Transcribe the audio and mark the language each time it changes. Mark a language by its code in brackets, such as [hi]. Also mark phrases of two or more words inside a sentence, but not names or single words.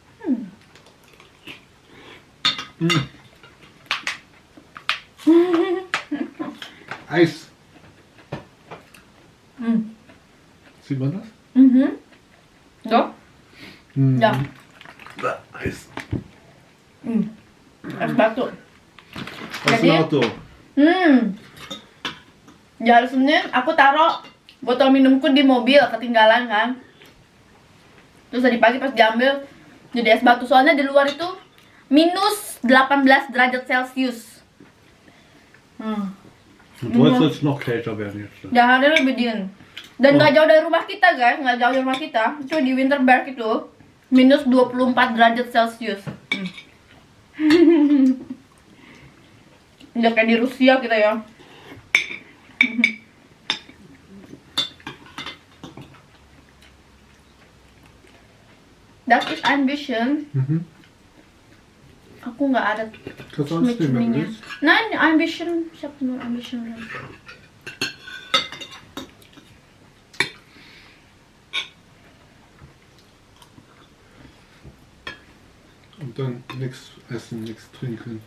[de] Eis. Sieht man das? So? Ja. Eis. [id] Es batu. [de] Was Auto? [id] Ya Senin aku taruh botol minumku di mobil, ketinggalan kan. Terus tadi pagi pas diambil jadi es batu, soalnya di luar itu minus 18 derajat Celcius. [de] Und heute soll es noch kälter werden jetzt. [id] Ya, ada lebih dingin. Dan nggak jauh dari rumah kita guys, nggak jauh dari rumah kita. Itu di Winterberg itu minus 24 derajat Celcius. Udah kayak di Rusia kita ya. [en] That is ambition. [id] Aku nggak ada [de] Kannst du alles nehmen, wenn du [id] Cumi-Cuminya. [de] willst. Nein, ambition. Ich hab nur ambition. Und dann nichts essen, nichts trinken.